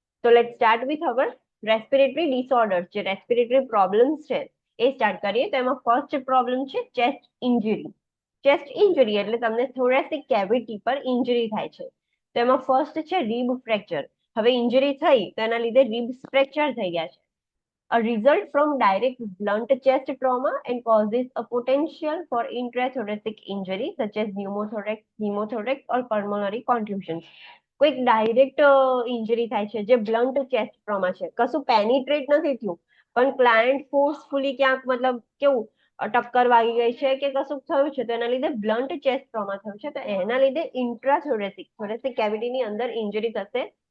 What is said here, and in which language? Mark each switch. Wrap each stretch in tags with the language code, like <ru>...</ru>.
<gu>તો</gu> <en>Let start with our respiratory disorders.</en> <gu>જે respiratory problems છે એ સ્ટાર્ટ કરીએ તો એમાં ફર્સ્ટ પ્રોબ્લેમ છે ચેસ્ટ ઇન્જરી. ચેસ્ટ ઇન્જરી એટલે તમને થોરેસિક કેવિટી પર ઇન્જરી થાય છે. તો એમાં ફર્સ્ટ છે રીબ ફ્રેક્ચર. હવે ઇન્જરી થઈ તો એના લીધે રિબ્સ ફ્રેક્ચર થઈ ગયા છે.</gu> <en>A result from direct blunt chest trauma and causes a potential for intrathoracic injury such as pneumothorax, hemothorax or pulmonary contusions.</en> <gu>કોઈક ડાયરેક્ટ ઇન્જરી થાય છે જે બ્લન્ટ ચેસ્ટ ટ્રોમા છે, કશું પેનિટ્રેટ નથી થયું, પણ ક્લાયન્ટ ફોર્સફુલી ક્યાંક મતલબ કેવું ટક્કર વાગી ગઈ છે કે કશું થયું છે, તો એના લીધે બ્લન્ટ ચેસ્ટ ટ્રોમા થયું છે, તો એના લીધે થોરેસિક કેવિટીની અંદર ઇન્જરી થશે.</gu>